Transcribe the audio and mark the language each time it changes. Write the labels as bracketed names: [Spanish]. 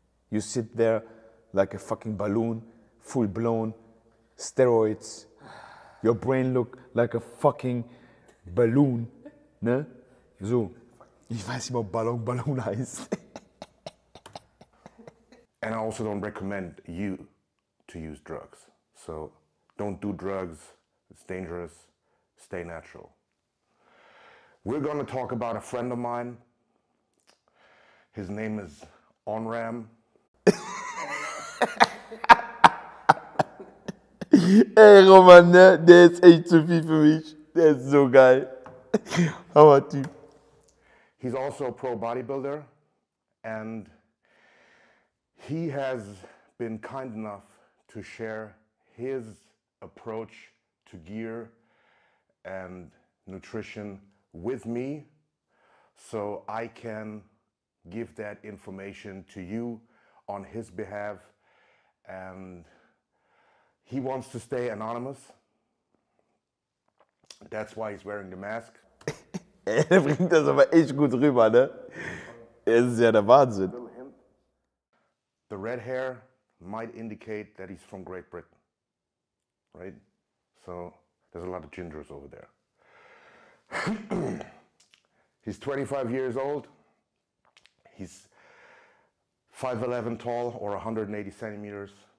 [English] You sit there like a fucking balloon, full blown, steroids. Your brain look like a fucking balloon. [German] Ne? So. Ich weiß nicht, ob Ballon heißt. [English] And I also don't recommend you to use drugs. So don't do drugs. It's dangerous. Stay natural. We're going to talk about a friend of mine. His name is Onram. [German] Ey, Roman, ne? Der ist echt zu viel für mich. Der ist so geil. Hammer-Typ. [English] He's also a pro bodybuilder, and he has been kind enough to share his approach to gear and nutrition with me, so I can give that information to you on his behalf. And he wants to stay anonymous. That's why he's wearing the mask. [German] Er bringt das aber echt gut rüber, ne? Es ist ja der Wahnsinn. [English] The red hair might indicate that he's from Great Britain, right? So there's a lot of gingers over there. He's 25 years old. He's 5'11" tall, or 180 centimeters.